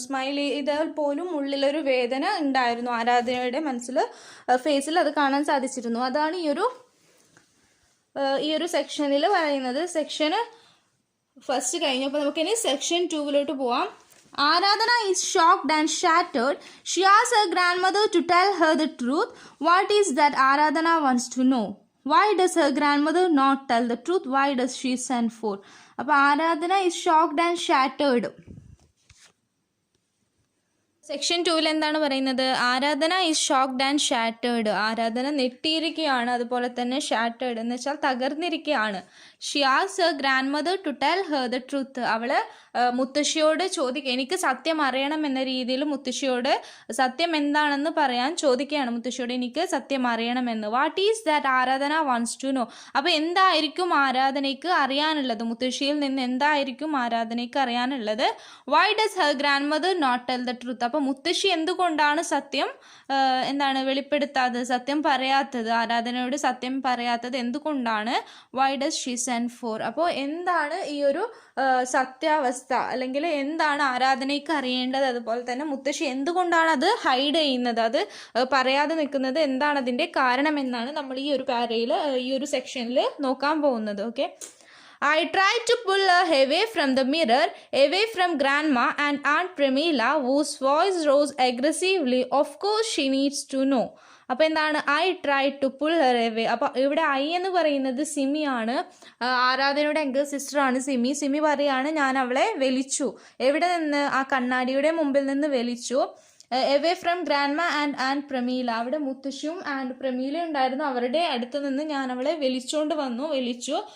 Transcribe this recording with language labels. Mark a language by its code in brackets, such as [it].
[ml] Smile ചെയ്താൽ പോലും ഉള്ളിലൊരു വേദന ഉണ്ടായിരുന്നു ആരാധനയുടെ ഫേസിൽ അത് കാണാൻ സാധിച്ചിരുന്നു. അതാണ് ഈ ഒരു സെക്ഷനിൽ പറയുന്നത്. സെക്ഷന് ഫസ്റ്റ് കഴിഞ്ഞപ്പോൾ നമുക്കിനി സെക്ഷൻ 2 പോവാം. [en] Aradhana is shocked and shattered. She asks her grandmother to tell her the truth. What is that Aradhana wants to know? Why does her grandmother not tell the truth? Why does she send for? അപ്പോൾ Aradhana is shocked and shattered. [ml] Section 2 എന്താണ് പറയുന്നത്, ആരാധന [en] Is shocked and shattered. [ml] ആരാധന നെട്ടിയിരിക്കുകയാണ്, അതുപോലെ തന്നെ shattered എന്ന് വെച്ചാൽ തകർന്നിരിക്കുകയാണ്. [en] She asks her grandmother to tell her the truth. [ml] അവൾ മുത്തശ്ശിയോട് ചോദിക്കുക, എനിക്ക് സത്യം അറിയണം എന്ന രീതിയിൽ മുത്തശ്ശിയോട് സത്യം എന്താണെന്ന് പറയാൻ ചോദിക്കുകയാണ്. മുത്തശ്ശിയോട് എനിക്ക് സത്യം അറിയണമെന്ന്. [en] What is that Aradhana wants to know. [ml] അപ്പോൾ എന്തായിരിക്കും ആരാധനയ്ക്ക് അറിയാനുള്ളത്, മുത്തശ്ശിയിൽ നിന്ന് എന്തായിരിക്കും ആരാധനയ്ക്ക് അറിയാനുള്ളത്. [en] Why does her grandmother not tell the truth. [ml] അപ്പോൾ മുത്തശ്ശി എന്തുകൊണ്ടാണ് സത്യം വെളിപ്പെടുത്താത്തത്, സത്യം പറയാത്തത്, ആരാധനയോട് സത്യം പറയാത്തത് എന്തുകൊണ്ടാണ്. [en] Why does she send for. [ml] അപ്പോൾ എന്താണ് ഈ ഒരു സത്യാവസ്ഥ, അല്ലെങ്കിൽ എന്താണ് ആരാധനയ്ക്ക് അറിയേണ്ടത്, അതുപോലെ തന്നെ മുത്തശ്ശി എന്തുകൊണ്ടാണ് അത് ഹൈഡ് ചെയ്യുന്നത്, അത് പറയാതെ നിൽക്കുന്നത്, എന്താണ് അതിൻ്റെ കാരണം എന്നാണ് നമ്മൾ ഈ ഒരു പാരയിൽ ഈ ഒരു സെക്ഷനിൽ നോക്കാൻ പോകുന്നത്. Okay. [en] I tried to pull her away from the mirror, away from Grandma and Aunt Pramila, whose voice rose aggressively. Of course she needs to know. [ml] അപ്പോൾ എന്താണ് [en] I try to pull her away. [ml] അപ്പോൾ ഇവിടെ I എന്ന് പറയുന്നത് സിമിയാണ്, ആരാധനയുടെ എങ്കർ സിസ്റ്ററാണ് സിമി. സിമി പറയാണ്, ഞാൻ അവളെ വലിച്ചു. എവിടെ നിന്ന്, ആ കണ്ണാടിയുടെ മുമ്പിൽ നിന്ന് വലിച്ചു. [en] away from grandma [ml] and Pramila, അവിടെ മുത്തശ്ശിയും ആൻഡ് പ്രമീല ഉണ്ടായിരുന്നു, അവരുടെ അടുത്ത് നിന്ന് ഞാൻ അവളെ വലിച്ചുകൊണ്ട് വലിച്ചു.